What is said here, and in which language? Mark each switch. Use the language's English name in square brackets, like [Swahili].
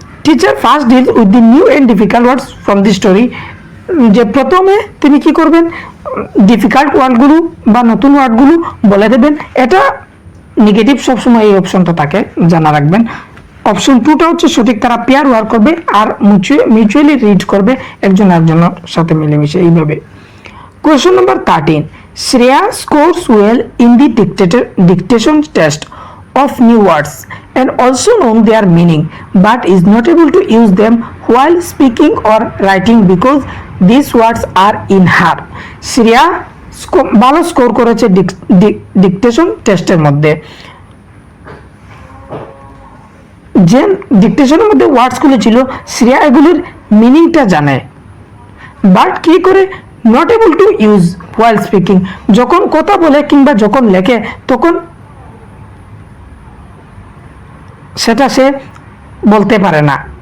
[English] teacher first deal with the new and difficult words from the story, [Bangla] যে প্রথমে তিনি কি করবেন, ডিফিকাল্ট ওয়ার্ডগুলো বা নতুন ওয়ার্ডগুলো বলে দেবেন। এটা নেগেটিভ, সবসময় এই অপশনটা থাকে, জানা রাখবেন। অপশন 2টা হচ্ছে সঠিক, তারা পেয়ার ওয়ার্ক করবে আর মিউচুয়ালি রিড করবে একজন আরেকজনের সাথে মিলেমিশে এইভাবে। [English] Question number 13. Shreya scores well in the dictation test of new words and also know their meaning but is not able to use them while speaking or writing because these words are in her. [Bangla] Shreya ভালো score করেছে dictation টেস্টের মধ্যে। যে ডিকটেশনের মধ্যে ওয়ার্ডসগুলো ছিল, শ্রেয়া এগুলির মিনিংটা জানে, বাট কি করে [English] not able to use while speaking, [Bangla] যখন কথা বলে কিংবা যখন লেখে তখন সেটা সে বলতে পারে না।